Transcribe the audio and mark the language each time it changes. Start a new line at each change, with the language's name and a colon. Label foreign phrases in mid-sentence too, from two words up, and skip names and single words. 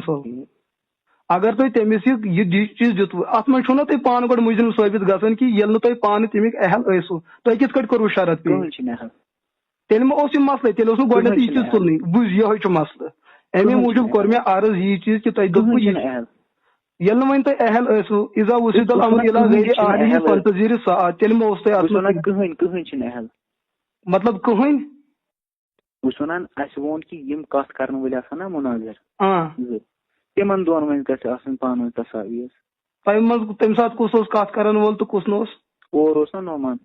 Kashmiri: طرفہٕ اوس نعمان صٲب اگر تُہۍ تٔمِس یہِ چیٖز دِتوٕ اَتھ منٛز چھُو نا تُہۍ پانہٕ گۄڈٕ مُجرِم ثٲبت گژھان کہِ ییٚلہِ نہٕ تُہۍ پانہٕ تَمیُک اہل ٲسِو تۄہہِ کِتھ کٔٹھۍ کوٚروٕ شرط پیش تیٚلہِ ما اوس یہِ مسلہٕ تیٚلہِ اوس نہٕ گۄڈٕنیتھ یہِ چیٖز تُلنٕے بوٗز یِہوے چھُ مسلہٕ اَمے موٗجوٗب کوٚر مےٚ عرض یی چیٖز کہِ تۄہہِ دوٚپوٕ ییٚلہِ نہٕ وۄنۍ تۄہہِ اہل ٲسِو
Arabic: اِذا وُسِد الامر الی غیر اہلہ فانتظر الساعۃ
Kashmiri: تیٚلہِ ما اوس تۄہہِ اَتھ منٛز کٕہٕنۍ چھِنہٕ اہل مطلب کٕہٕنۍ بہٕ چھُس وَنان اَسہِ ووٚن کہِ یِم کَتھ کَرن وٲلۍ آسان نا مُناظر تِمن دۄن وۄنۍ گژھِ آسٕنۍ پانہٕ ؤنۍ تصاویٖر تۄہہِ منٛز تَمہِ ساتہٕ کُس اوس کَتھ کرن وول تہٕ کُس نہٕ اوس اور اوس نا نومان